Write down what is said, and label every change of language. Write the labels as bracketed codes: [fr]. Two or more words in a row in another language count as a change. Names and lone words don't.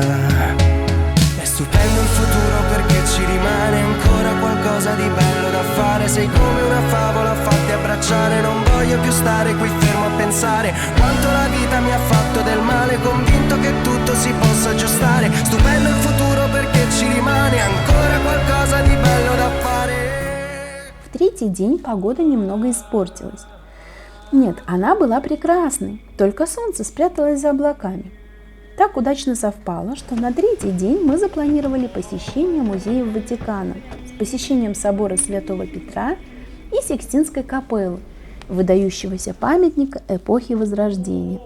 [it] È stupendo il futuro perché ci rimane ancora qualcosa di bello da fare. Sei come una favola fatti abbracciare. Non voglio più stare qui fermo a pensare quanto la vita mi ha fatto del male, convinto che tutto si possa aggiustare. Stupendo il futuro perché ci rimane ancora qualcosa di bello da fare. [ru] В третий день погода немного испортилась. Нет, она была прекрасной, только солнце спряталось за облаками. Так удачно совпало, что на третий день мы запланировали посещение музеев Ватикана с посещением собора Святого Петра и Сикстинской капеллы, выдающегося памятника эпохи Возрождения.